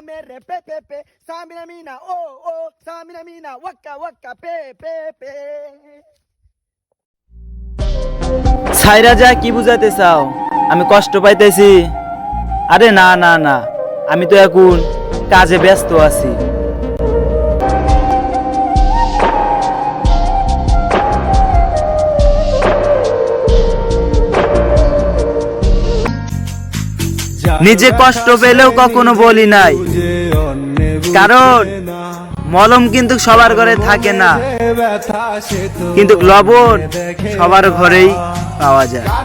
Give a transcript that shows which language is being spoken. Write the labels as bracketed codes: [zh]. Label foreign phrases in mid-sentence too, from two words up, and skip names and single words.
[bn] re pe pe pe, samina mina oh oh, samina mina waka waka pe pe pe. ছাইরা যা কি বুঝাতে চাও? আমি কষ্ট পাইতেছি? আরে না না না, আমি তো এখন কাজে ব্যস্ত আছি। নিজে কষ্ট পেলেও কখনো বলি নাই, কারণ মলম কিন্তু সবার ঘরে থাকে না, কিন্তু লবণ সবার ঘরেই পাওয়া যায়।